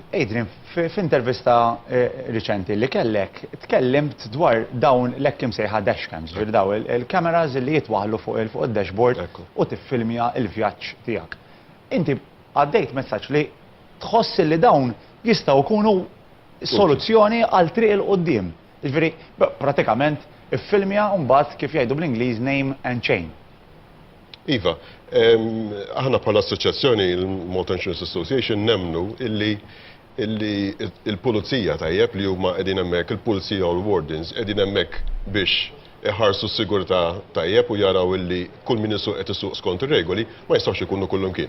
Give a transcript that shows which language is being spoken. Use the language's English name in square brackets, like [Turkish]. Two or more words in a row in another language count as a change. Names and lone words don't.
[Maltese] Adrian, f'intervista riċenti li kellek tkellimt dwar dawn l-hekk imsejħa dashcams, ġifieri daw il-kameras li jitwaħħlu fuq id-dashboard u tiffilmja l-vjaġġ tiegħek. Inti għaddejt messaġġ li tħoss li dawn jistgħu jkunu soluzzjoni għal triq il-qoddim. Ġifieri pratikament iffilmja u mbagħad kif jgħidu bl-Ingliż [English] name and chain. [Maltese] Iva, aħna bħala assoċjazzjoni il-Motor Insurance Association nemnu illi il-pulizija tajjeb li huma qegħdin hemmhekk, il-pulizija u l-wardens qegħdin hemmhekk biex iħarsu s-sigurtà tajjeb u jaraw illi kull min isuq qed isuq skont ir-regoli ma jistgħux ikunu kullum kien.